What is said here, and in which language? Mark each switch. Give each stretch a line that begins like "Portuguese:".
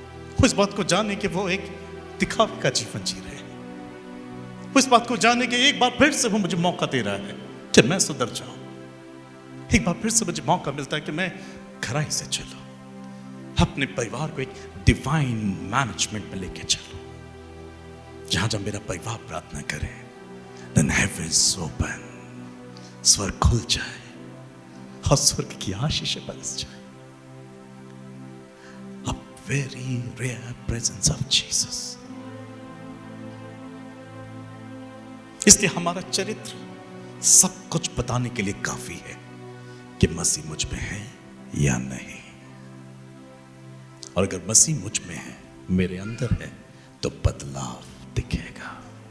Hindi: वो इस बात को जाने कि वो एक दिखावे का जीवन जी रहे हैं, वो इस बात को जाने कि एक बार फिर से वो मुझे मौका दे रहा है कि मैं सुधर जाऊं, एक बार फिर से मुझे मौका मिलता है कि मैं खराई से चलूं, अपने परिवार को एक डिवाइन मैनेजमेंट में लेके चलूं, जहां जब मेरा परिवार प्रार्थना करे,
English: then heavens open,
Hindi: स्वर्ग खुल जाए और स्वर्ग की आशीषें बरस जाए।
English: A very rare presence of Jesus.
Hindi: इसलिए हमारा चरित्र सब कुछ बताने के लिए काफी है कि मसीह मुझ में है या नहीं। और अगर मसीह मुझ में है, मेरे अंदर है, तो बदलाव दिखेगा।